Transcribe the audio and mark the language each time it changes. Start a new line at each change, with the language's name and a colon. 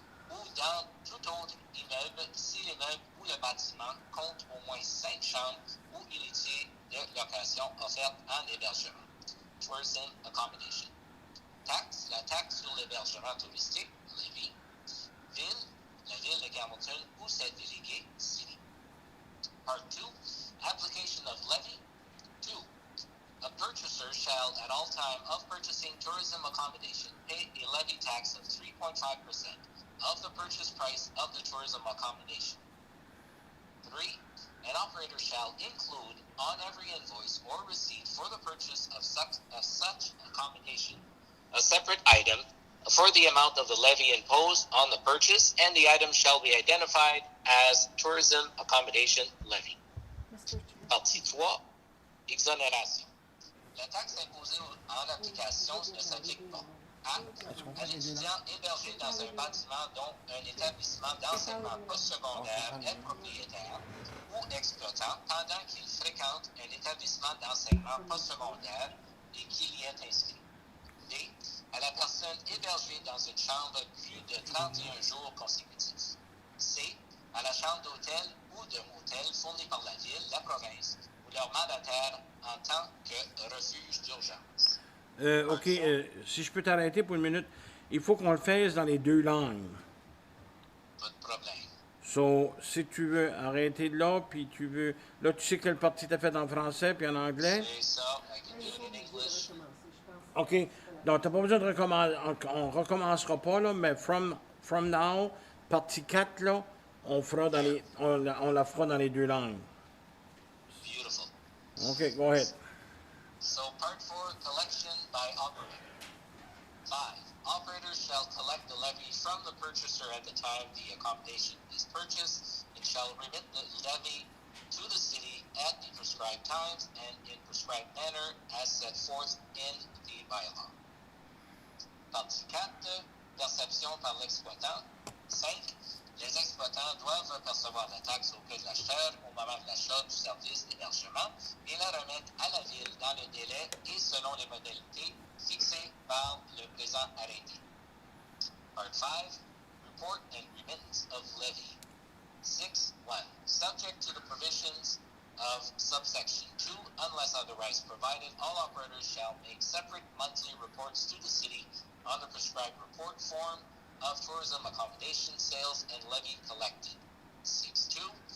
French: ou dans tout autre immeuble si l'immeuble ou le bâtiment compte au moins 5 chambres ou unités de location offertes en hébergement.
English: Tourism Accommodation.
French: Taxe, la taxe sur l'hébergement touristique,
English: levy.
French: Ville, la ville de Campbellton ou ses délégués, city.
English: Part 2. Application of levy. 2. A purchaser shall, at all time of purchasing tourism accommodation, pay a levy tax of 3.5% of the purchase price of the tourism accommodation. 3. An operator shall include on every invoice or receipt for the purchase of such accommodation a separate item for the amount of the levy imposed on the purchase, and the item shall be identified as tourism accommodation levy.
French: Partie 3. Exonération. La taxe imposée en application ne s'applique pas à l'étudiant hébergé dans un bâtiment dont un établissement d'enseignement postsecondaire est propriétaire ou exploitant pendant qu'il fréquente un établissement d'enseignement postsecondaire et qu'il y est inscrit. B. À la personne hébergée dans une chambre plus de 31 jours consécutifs. C. À la chambre d'hôtel ou de motel fournie par la ville, la province ou leur mandataire en tant que refuge d'urgence. OK, si je peux t'arrêter pour une minute, il faut qu'on le fasse dans les deux langues. Pas de problème.
English: So,
French: si tu veux arrêter de là, puis tu veux... Là, tu sais quelle partie t'as faite en français puis en anglais? C'est ça,
English: I can do it in English. OK.
French: Donc, t'as pas besoin de recommencer. On recommencera pas, là, mais
English: from now,
French: partie 4, là, on la fera dans les deux langues.
English: Beautiful. OK, go ahead. So part 4, collection by operator. 5. Operators shall collect the levy from the purchaser at the time the accommodation is purchased and shall remit the levy to the city at the prescribed times and in prescribed manner as set forth in the bylaw.
French: Partie 4. Perception par l'exploitant. 5. Les exploitants doivent percevoir la taxe auprès de l'acheteur au moment de l'achat du service d'hébergement et la remettre à la ville dans le délai et selon les modalités fixées par le présent arrêté.
English: Part 5. Report and remittance of levy. 6.1. Subject to the provisions of subsection 2, unless otherwise provided, all operators shall make separate monthly reports to the city on the prescribed report form of tourism accommodation sales and levy collected. 6.2.